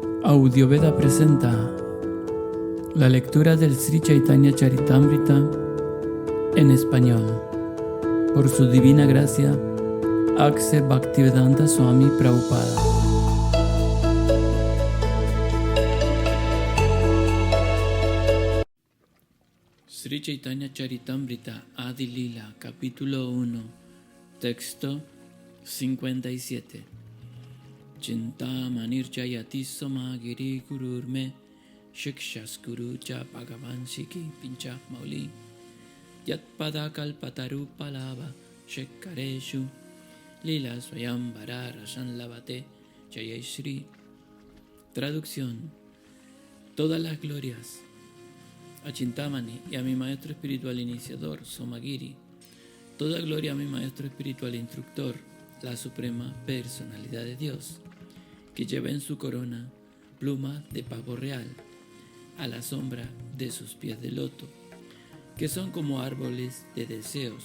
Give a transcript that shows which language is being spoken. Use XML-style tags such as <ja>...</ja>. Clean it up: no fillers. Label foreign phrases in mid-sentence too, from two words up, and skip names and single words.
<es>Audioveda presenta la lectura del Sri Chaitanya Charitamrita en español, por su divina gracia, Akse Bhaktivedanta Swami Prabhupada. Sri Chaitanya Charitamrita Adi Lila, capítulo 1, texto 57.</es> <sa>Chintamanir Jayati Somagiri Gururme Shikshas Cha Bhagavan Shiki Pincha Mauli Yat Padakal Pataru Palava Shekareshu Lila Swayam Varara Sanlavate Jayai Shri.</sa> <es>Traducción: todas las glorias a Chintamani y a mi maestro espiritual iniciador Somagiri. Toda gloria a mi maestro espiritual instructor, la suprema personalidad de Dios, que lleva en su corona plumas de pavo real, a la sombra de sus pies de loto, que son como árboles de deseos.</es>